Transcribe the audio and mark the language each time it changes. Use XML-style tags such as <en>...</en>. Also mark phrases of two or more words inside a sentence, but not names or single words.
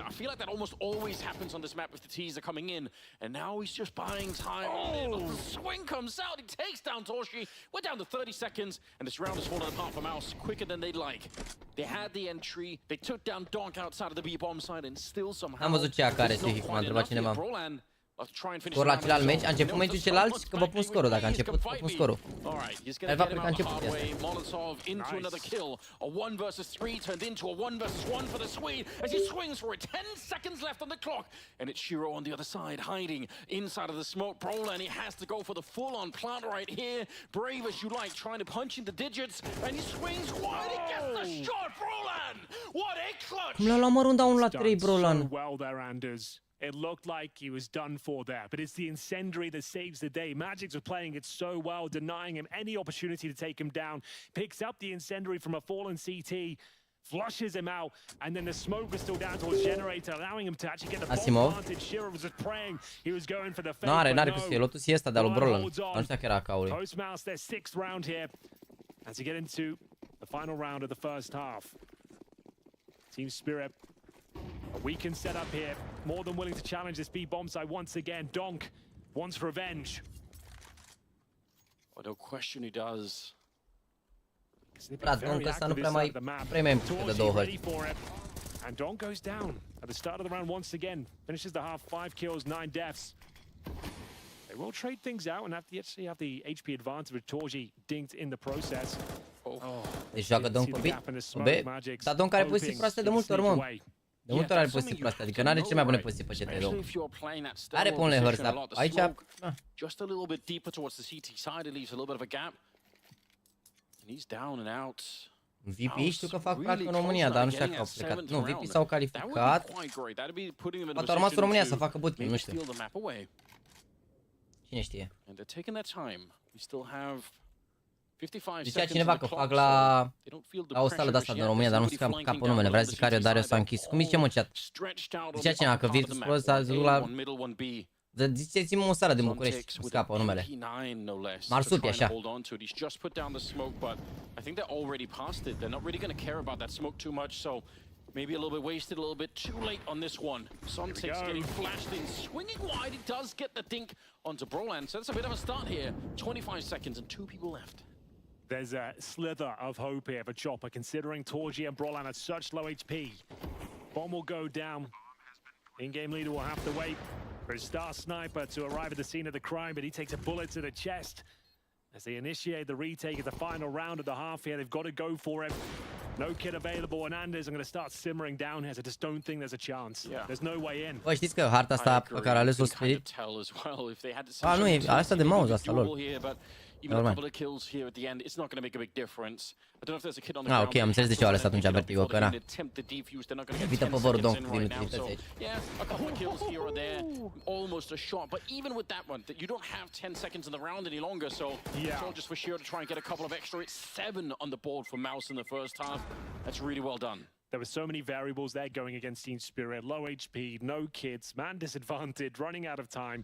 <en>I feel like that almost always happens on this map if the T's are coming in. And now he's just buying time. Oh, the swing comes out. He takes down Torshi. We're down to 30 seconds, and this round has fallen apart for Mouse quicker than they'd like. They had the entry. They took down Donk outside of the B bomb side, and still somehow.</en> <ro>Am văzut ce care să m-a întrebat cineva. Scor la celălalt meci, a început meciul celălalt, că vă pun scorul, dacă a început, vă pun scorul. El va pleca început de asta.</ro> <en>Molotov into another kill. A 1 versus 3 turned into a 1 versus 1 for the Swede as he swings for it. 10 seconds left on the clock. And it's Shiro on the other side, hiding inside of the smoke. Brolan, he has to go for the full-on plant right here. Brave as you like, trying to punch in the digits. And he swings wide, he gets the shot. Brolan, what a clutch!</en> <ro>Cum l-a luat mă runda 1 la 3, Brolan?</ro> <en>It looked like he was done for there, but it's the incendiary that saves the day. Magix was playing it so well, denying him any opportunity to take him down. Picks up the incendiary from a fallen CT, flushes him out, and then the smoke was still down towards generator, allowing him to actually get the bomb planted. Shiro was just praying he was going for the fake.</en> <ro>N-are cum să fie, Lotus e ăsta de-a lui Brolan. Nu știu că era caului.</ro> <en>Post-Mouse, their 6th round here, as we get into the final round of the first half. Team Spirit, a weakened setup here, more than willing to challenge this B bomb site once again. Donk wants revenge. Oh, no question he does.</en> <ro>Vlad, Donk ăsta nu prea mai premii de 2 ori.</ro> <en>And Donk goes down at the start of the round once again. Finishes the half, 5 kills, 9 deaths. They will trade things out and actually have the HP advantage with Torji dinked in the process.</en> <ro>Deci joacă Donk pe B, dar Donk are poziții proaste de multe ori, mă. De multe ori are poziții proaste, adică n-are cele mai bune poziții pe CT, Donk. Are pe unele hărți, dar aici...</ro> <en>Just a little bit deeper towards the CT side, it leaves a little bit of a gap. And he's down and out.</en> <ro>VP știu că fac practic în România, dar nu știu dacă au plecat. Nu, VP s-au calificat. Poate a rămas în România să facă bootcamp, nu știu. Cine știe? Zicea cineva că fac la o sală de-asta din România, dar nu știu că capă numele. Vrea zic Cario Dario s-a închis. Cum zice, mă, chat? Zicea cineva că Virtus Pro s-a zis la... Ziceți-mă o sală din București, îmi scapă numele. Marsupi, așa.</ro> <en>Maybe a little bit wasted, a little bit too late on this one. Sometics getting flashed in, swinging wide. He does get the dink onto Brolan. So that's a bit of a start here. 25 seconds and 2 people left. There's a slither of hope here for Chopper, considering Torji and Brolan at such low HP. Bomb will go down. In-game leader will have to wait for his star sniper to arrive at the scene of the crime, but he takes a bullet to the chest. As they initiate the retake of the final round of the half here, they've got to go for it. No kit available, and Anders are going to start simmering down here. I just don't think there's a chance. Yeah. There's no way in.</en> <ro>Bă, știți că harta asta pe care a ales-o Spirit? Nu e, asta de mouse, asta lor.</ro> <en>Even a couple of kills here at the end, it's not going to make a big difference. I don't know if there's a kid on the ground.</en> <ro>Ok, am înțeles de ce au ales atunci Vertigo, că na. Evită povorul Donk cu inutilități aici.</ro> <en>Yeah, a couple of kills here or there, almost a shot. But even with that one, you don't have 10 seconds in the round any longer, so it's all just for Shiro to try and get a couple of extra. It's 7 on the board for Mouse in the first half. That's really well done. There were so many variables there going against Team Spirit. Low HP, no kids, man disadvantaged, running out of time.</en>